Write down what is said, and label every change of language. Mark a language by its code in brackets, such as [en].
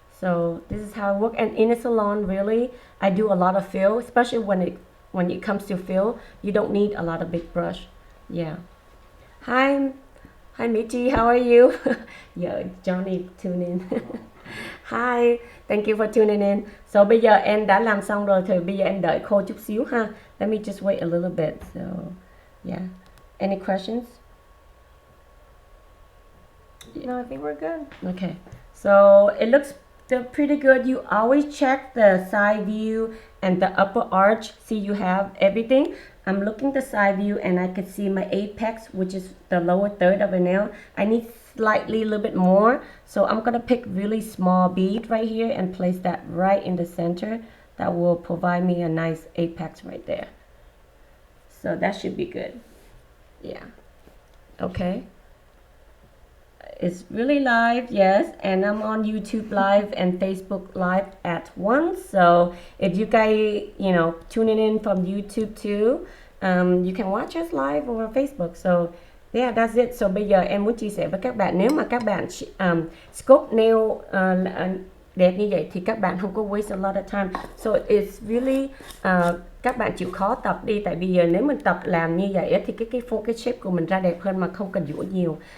[en] So this is how I work. And in a salon, really, I do a lot of fill, especially when it comes to fill. You don't need a lot of big brush. Yeah. Hi, Michi, how are you? Yeah, Johnny tune in. Hi, thank you for tuning in. [vi] So bây giờ em đã làm xong rồi thì bây giờ em đợi khô chút xíu ha. [en] Let me just wait a little bit. So, yeah. Any questions? No, I think we're good. Okay. So it looks pretty good. You always check the side view and the upper arch. See, you have everything. I'm looking the side view and I can see my apex, which is the lower third of a nail. I need slightly a little bit more. So I'm gonna pick really small bead right here and place that right in the center. That will provide me a nice apex right there. So that should be good. Yeah. Okay. It's really live, yes, and I'm on YouTube live and Facebook live at once. So if you guys, tuning in from YouTube too, you can watch us live over Facebook. So yeah, that's it. [vi] So bây giờ em muốn chia sẻ với các bạn, nếu mà các bạn sculpt nail đẹp như vậy thì các bạn không có waste a lot of time. So it's really các bạn chịu khó tập đi, tại vì giờ nếu mình tập làm như vậy thì cái shape của mình ra đẹp hơn mà không cần dũa nhiều.